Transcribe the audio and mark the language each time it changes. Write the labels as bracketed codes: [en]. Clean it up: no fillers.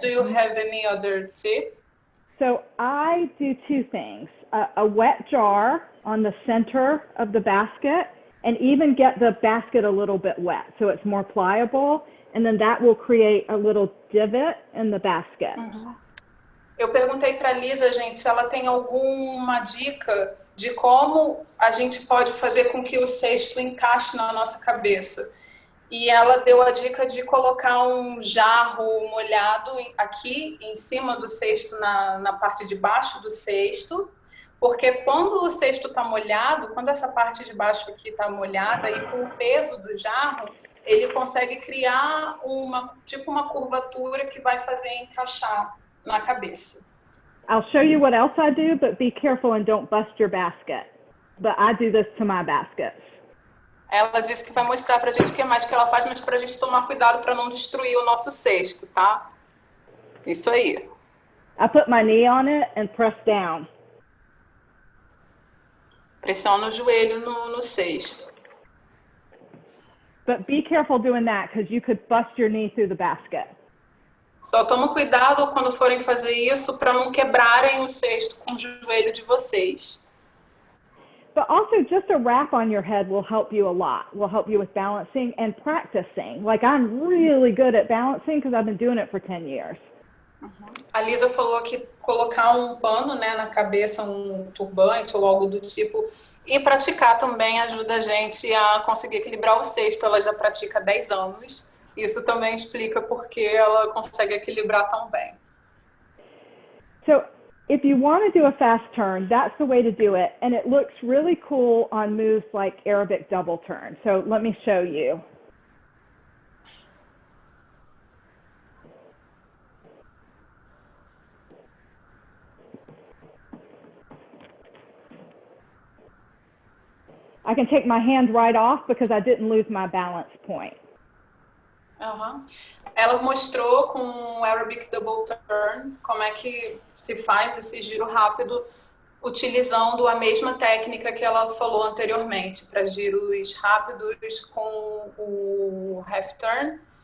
[en] Do you have any other tip? So I do two things, a wet jar on the center of the basket, and even get the basket a little bit wet so it's more pliable, and then that will create a little divot in the basket. Uhum. [pt] Eu perguntei para a Lisa, gente, se ela tem alguma dica de como a gente pode fazer com que o cesto encaixe na nossa cabeça. E ela deu a dica de colocar um jarro molhado aqui em cima do cesto, na parte de baixo do cesto, porque quando o cesto está molhado, quando essa parte de baixo aqui está molhada, e com o peso do jarro, ele consegue criar uma curvatura que vai fazer encaixar na cabeça. [en] I'll show you what else I do, but be careful and don't bust your basket. But I do this to my baskets. [pt] Ela disse que vai mostrar pra gente o que mais que ela faz, mas pra gente tomar cuidado para não destruir o nosso cesto, tá? Isso aí. [en] I put my knee on it and press down. [pt] Pressiona o joelho no cesto. [en] But be careful doing that because you could bust your knee through the basket. [pt] Só toma cuidado quando forem fazer isso para não quebrarem o cesto com o joelho de vocês. [en] But also just a wrap on your head will help you a lot. Will help you with balancing and practicing. Like I'm really good at balancing because I've been doing it for 10 years. [pt] A Lisa falou que colocar um pano, né, na cabeça, um turbante ou algo do tipo, e praticar também ajuda a gente a conseguir equilibrar o cesto. Ela já pratica há 10 anos. Isso também explica por que ela consegue equilibrar tão bem. [en] So if you want to do a fast turn, that's the way to do it. And it looks really cool on moves like Arabic double turn. So let me show you. I can take my hand right off because I didn't lose my balance point. Uhum. [pt] Ela mostrou com o Arabic Double Turn como é que se faz esse giro rápido utilizando a mesma técnica que ela falou anteriormente para giros rápidos com o half turn.